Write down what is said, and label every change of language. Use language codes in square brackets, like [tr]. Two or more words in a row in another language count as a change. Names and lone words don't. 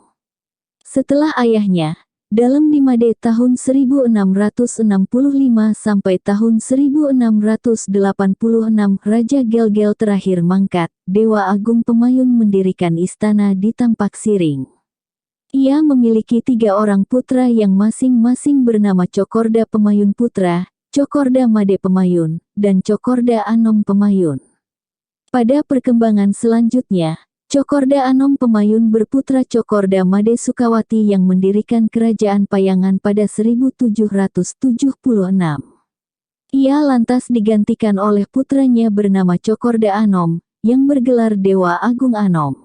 [id] Setelah ayahnya, dalam Nimade tahun 1665 sampai tahun 1686, Raja Gelgel terakhir mangkat, Dewa Agung Pemayun mendirikan istana di Tampak Siring. Ia memiliki 3 orang putra yang masing-masing bernama Cokorda Pemayun Putra, Cokorda Made Pemayun, dan Cokorda Anom Pemayun. Pada perkembangan selanjutnya, Cokorda Anom Pemayun berputra Cokorda Made Sukawati yang mendirikan kerajaan Payangan pada 1776. Ia lantas digantikan oleh putranya bernama Cokorda Anom, yang bergelar Dewa Agung Anom.